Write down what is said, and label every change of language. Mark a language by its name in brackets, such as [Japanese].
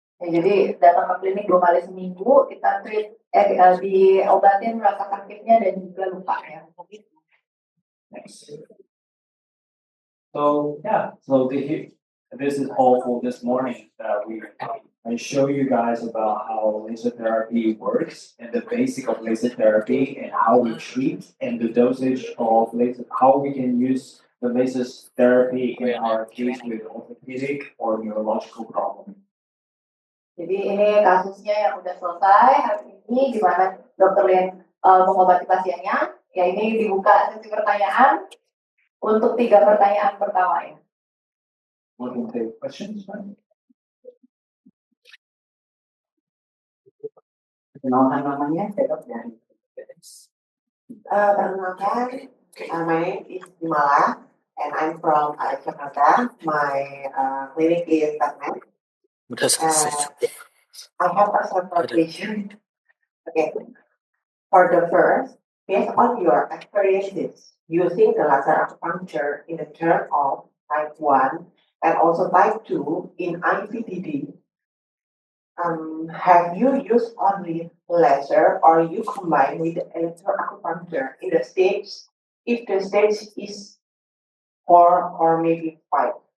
[Indonesian] Ya, jadi datang ke klinik 2 kali seminggu, kita diobatin rasa sakitnya dan juga luka ya. [English] Next. So yeah, this is all for this morning. I show you guys about how laser therapy works and the basic of laser therapy and how we treat and the dosage of laser, how we can use the laser therapy in our case with orthopedic or neurological problem. [Indonesian] Jadi ini kasusnya yang udah selesai hari ini, di mana dokter Lin mengobati pasiennya. Ya, ini dibuka sesi pertanyaan untuk 3 pertanyaan pertama ya. [English] We can take questions. [Indonesian] Kenalkan namanya, saya dok dari Perkenalkan, [English] my name is Imala, and I'm from Jakarta. My clinic is veterinary. [Indonesian] Udah selesai. [English] I have a several question. Okay. For the first, based on your experiences using the laser acupuncture in the term of type 1 and also type 2 in IVDD, have you used only laser or you combine with the electro acupuncture in the stage, if the stage is 4 or maybe 5?